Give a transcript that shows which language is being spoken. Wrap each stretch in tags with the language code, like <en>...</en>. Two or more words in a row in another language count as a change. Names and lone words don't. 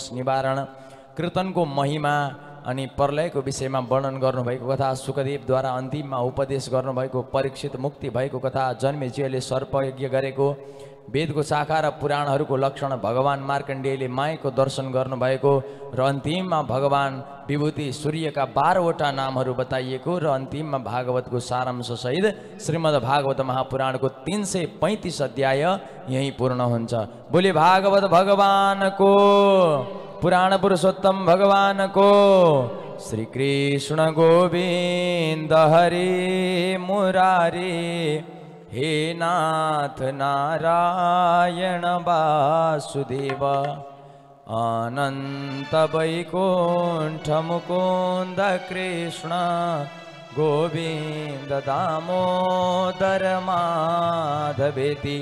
<ne>निवारण, कीर्तनको महिमा अनि प्रलयको विषयमा वर्णन गर्नुभएको कथा, सुखदेवद्वारा अन्तिममा उपदेश गर्नुभएको, परीक्षित मुक्ति भएको कथा, जन्मेजयले सर्पयज्ञ गरेको, वेदको शाखा र पुराणहरूको लक्षण, भगवान मार्कण्डेयले मायाको दर्शन गर्नुभएको र अन्तिममा भगवान विभूति सूर्यका 12वटा नामहरू बताइएको र अन्तिममा भागवतको सारांश सहित श्रीमद् भागवत महापुराणको 335 अध्याय यही पूर्ण हुन्छ। बोले भागवत भगवानको, पुराण पुरुषोत्तम भगवानको,</ne> <sa>श्री कृष्ण गोविंद हरे मुरारी, हे नाथ नारायण वासुदेव, अनंत वैकुंठ मुकुंद कृष्ण गोविंद दामोदर माधवेति।</sa>